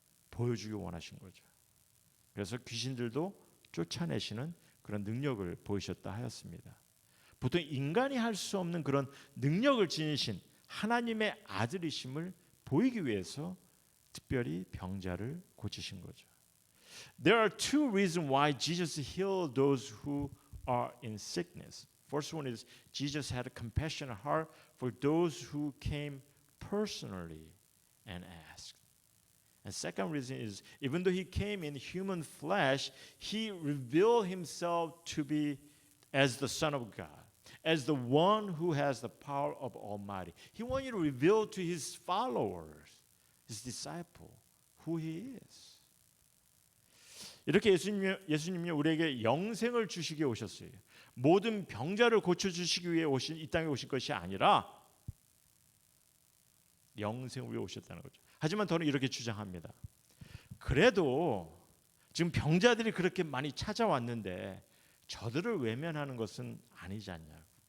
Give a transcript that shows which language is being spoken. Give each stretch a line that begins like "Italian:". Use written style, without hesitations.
Korean: 보여주기 원하신 거죠. 그래서 귀신들도 쫓아내시는 그런 능력을 보이셨다 하였습니다. 보통 인간이 할 수 없는 그런 능력을 지니신 하나님의 아들이심을 보이기 위해서 특별히 병자를 고치신 거죠.
English: There are two reasons why Jesus healed those who are in sickness. First one is Jesus had a compassionate heart for those who came personally and asked. And second reason is, even though he came in human flesh, he revealed himself to be as the Son of God, as the one who has the power of Almighty. He wanted to reveal to his followers, his disciple, who he is.
Korean: 이렇게 예수님이 우리에게 영생을 주시기 위해 오셨어요. 모든 병자를 고쳐주시기 위해 이 땅에 오신 것이 아니라 영생을 위해 오셨다는 거죠. 하지만 저는 이렇게 주장합니다. 그래도 지금 병자들이 그렇게 많이 찾아왔는데 저들을 외면하는 것은 아니지 않냐고.